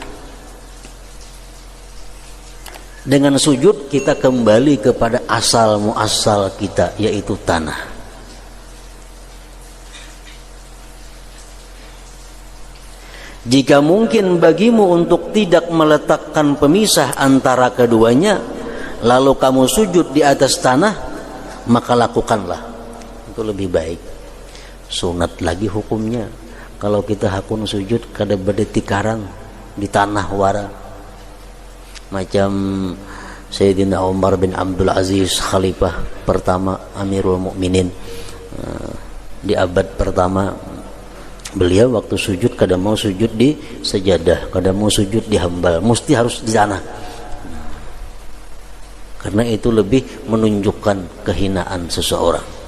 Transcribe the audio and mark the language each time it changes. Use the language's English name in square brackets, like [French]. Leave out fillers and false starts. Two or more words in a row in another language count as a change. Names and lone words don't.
[Indonesian] Dengan sujud kita kembali kepada asal muasal kita, yaitu tanah. Jika mungkin bagimu untuk tidak meletakkan pemisah antara keduanya, lalu kamu sujud di atas tanah, maka lakukanlah. Itu lebih baik. Sunat lagi hukumnya. [Banjar] kalau kita hakun sujud kada berdetikarang di tanah wara macam Sayyidina Umar bin Abdul Aziz khalifah pertama Amirul Mukminin di abad pertama. [Indonesian] Beliau waktu sujud kada mau sujud di sejadah, kada mau sujud di hambal, mesti harus di tanah. Karena itu lebih menunjukkan kehinaan seseorang.